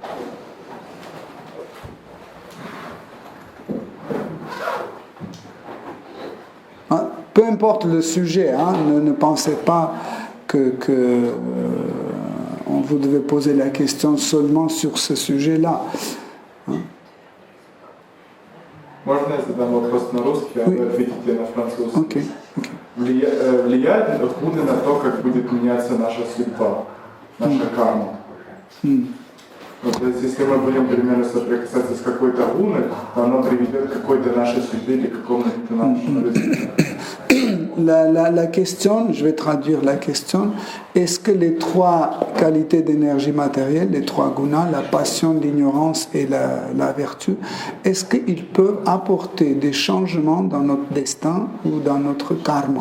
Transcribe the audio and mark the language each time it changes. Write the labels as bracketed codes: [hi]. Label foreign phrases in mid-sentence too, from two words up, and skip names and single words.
[fr] Peu importe le sujet, ne pensez pas que vous devez poser la question seulement sur ce sujet-là. [ru] Можно я задам вопрос на русский, а вы ответите на французский? Okay. Влияет ли Гуны на то, как будет меняться наша судьба, наша карма? Вот, то есть, если мы будем примерно соприкасаться с какой-то гуной, то она приведет к какой-то нашей судьбе или к какому-то нашему результату. [fr] La question, je vais traduire la question, est-ce que les trois qualités d'énergie matérielle, les trois gunas, la passion, l'ignorance et la vertu, est-ce qu'ils peuvent apporter des changements dans notre destin ou dans notre karma?